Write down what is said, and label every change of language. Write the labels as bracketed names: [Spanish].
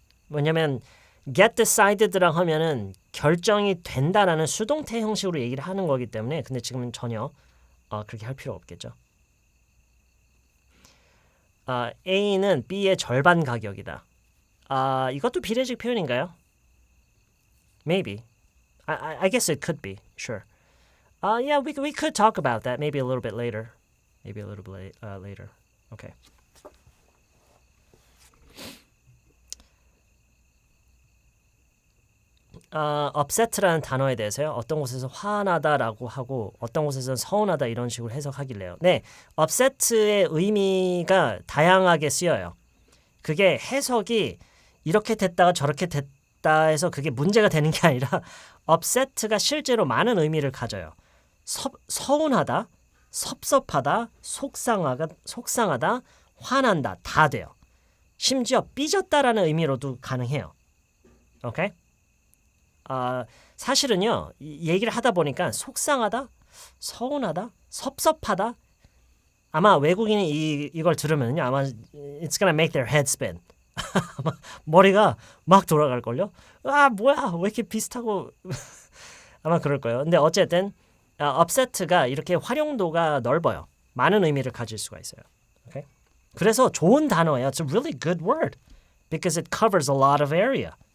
[Korean] 왜냐면 get decided라고 하면은 결정이 된다라는 수동태 형식으로 얘기를 하는 거기 때문에 근데 지금은 전혀 그렇게 할 필요 없겠죠. A는 B의 절반 가격이다. 이것도 비례식 표현인가요? [English] Maybe. I guess it could be. Sure. Yeah, we could talk about that maybe a little bit later. Maybe a little bit later. Okay. [Korean] upset라는 단어에 대해서요. 어떤 곳에서 화나다라고 하고 어떤 곳에서는 서운하다 이런 식으로 해석하길래요. 네, upset의 의미가 다양하게 쓰여요. 그게 해석이 이렇게 됐다가 저렇게 됐다 해서 그게 문제가 되는 게 아니라 upset가 실제로 많은 의미를 가져요. 서운하다, 섭섭하다, 속상하다, 화난다 다 돼요. 심지어 삐졌다라는 의미로도 가능해요. 오케이? 사실은요. 얘기를 하다 보니까 속상하다, 서운하다, 섭섭하다 아마 외국인이 이걸 들으면요. 아마 [English] it's gonna make their head spin. [Korean] 아마 머리가 막 돌아갈걸요? 아 뭐야 왜 이렇게 비슷하고 아마 그럴 거예요. 근데 어쨌든 upset가 이렇게 활용도가 넓어요. 많은 의미를 가질 수가 있어요. Okay? 그래서 좋은 단어예요. [English] It's a really good word because it covers a lot of area.